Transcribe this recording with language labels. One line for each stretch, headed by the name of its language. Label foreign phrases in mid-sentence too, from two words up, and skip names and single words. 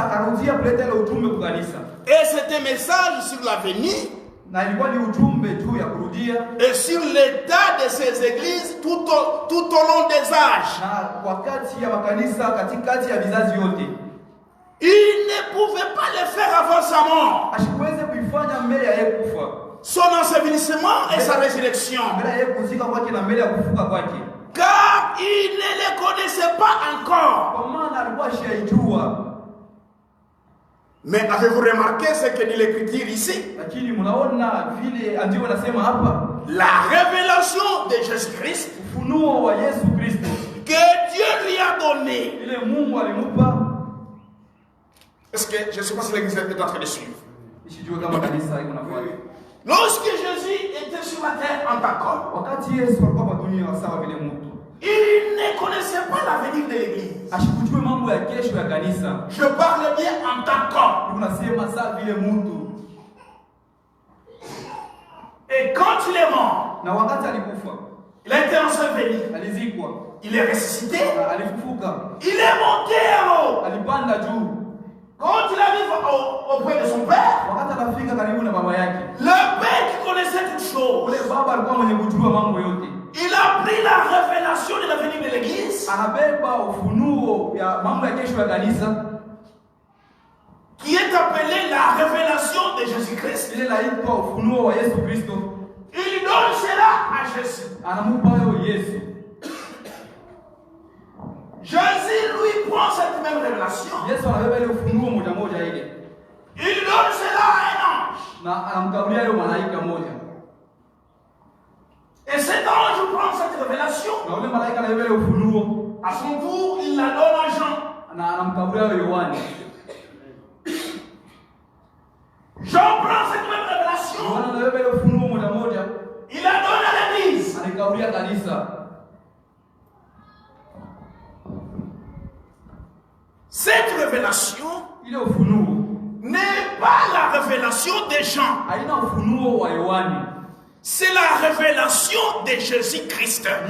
French: Et c'était un message sur l'avenir et sur l'état de ces églises tout au long des âges. Il ne pouvait pas le faire avant sa mort.
Swahili: Ashikuweze kuifanya mbele ya yeye kufa.
French: Son ensevelissement et sa résurrection.
Swahili: Mbele ya yeye kuzika kwake na mbele ya kufuka kwake.
French: Car il ne les connaissait pas encore.
Swahili: Kwa maana alikuwa ashaijua.
French: Mais avez-vous remarqué ce que dit l'écriture ici?
Swahili: Lakini mnaona vile andiko nasema hapa,
French: la révélation de Jésus-Christ,
Swahili: ufunuo wa Yesu Kristo,
French: que Dieu lui a donné.
Swahili: Ile Mungu alimupa.
French: Est-ce que je ne sais pas si l'église est en train de suivre?
Swahili: Ishijue kama kanisa iko nafuata.
French: Lorsque Jésus était sur la terre en tant qu'homme,
Swahili: wakati Yesu alikuwa kwa dunia sawa vile mtu,
French: il ne connaissait pas l'avenir de l'église.
Swahili: Ashikujue mambo ya kesho ya kanisa.
French: Je parle bien en tant qu'homme.
Swahili: Tunasema sawa vile mtu.
French: Et quand il est mort,
Swahili: na wakati alikufa,
French: il a été enseveli,
Swahili: alizikwa,
French: il est ressuscité,
Swahili: alifufuka,
French: il est monté en haut,
Swahili: alipanda juu.
French: Quand il arrive auprès de son père,
Swahili: wakati anafika karibu na baba yake,
French: le père qui connaissait toutes choses,
Swahili: ule baba alikuwa mwenye kujua mambo yote,
French: il a pris la révélation de l'avenir de l'église,
Swahili: anabeba ufunuo ya mambo ya kesho ya kanisa,
French: qui est appelée la révélation de Jésus-Christ.
Swahili: ile inaitwa ufunuo wa Yesu Kristo.
French: Il donne cela à Jésus.
Swahili: Anamupa yo Yesu.
French: Jésus lui prend cette même révélation.
Swahili: Yesu anabeba ile ufunuo moja moja ile.
French: Il donne cela à un ange.
Swahili: Na anamkabulia yule malaika moja.
French: Et cet ange prend cette révélation.
Swahili: Na yule malaika anabeba ile ufunuo.
French: À son tour, il la donne à Jean.
Swahili: Na anamkabulia Yohana.
French: Jean prend cette même révélation.
Swahili: Yohana anabeba ile ufunuo moja moja.
French: Il la donne à l'église.
Swahili: Anakabulia kanisa.
French: Cette révélation n'est pas la révélation des gens. C'est la révélation de Jésus-Christ.